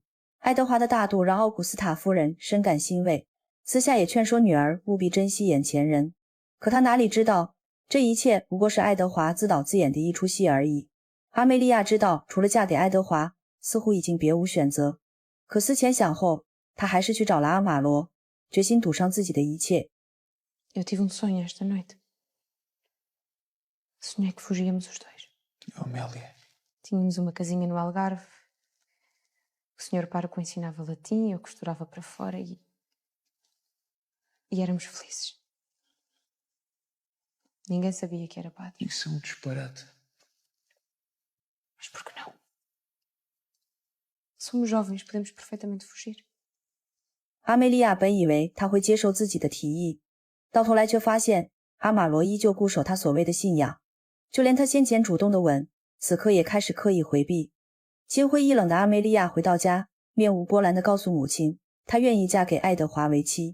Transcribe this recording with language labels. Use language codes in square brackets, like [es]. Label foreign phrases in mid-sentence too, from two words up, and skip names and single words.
[zh] 爱德华的大度让奥古斯塔夫人深感欣慰，私下也劝说女儿务必珍惜眼前人。可他哪里知道，这一切不过是爱德华自导自演的一出戏而已。阿梅利亚知道，除了嫁给爱德华，似乎已经别无选择。可思前想后，他还是去找了阿马罗，决心赌上自己的一切。 [pt] Eu tive sonho esta noite. Sonhei que fugíamos os dois. Amélia. Tínhamos uma casinha no Algarve. O senhor pároco ensinava latim, eu costurava para fora e éramos felizes. Ninguém sabia que era padre. Isso é um disparate. Mas por que não? Somos jovens, podemos perfeitamente fugir. [zh] 阿梅利亚本以为他会接受自己的提议，到头来却发现阿马罗依旧固守他所谓的信仰，就连他先前主动的吻，此刻也开始刻意回避。心灰意冷的阿梅利亚回到家，面无波澜地告诉母亲，她愿意嫁给爱德华为妻。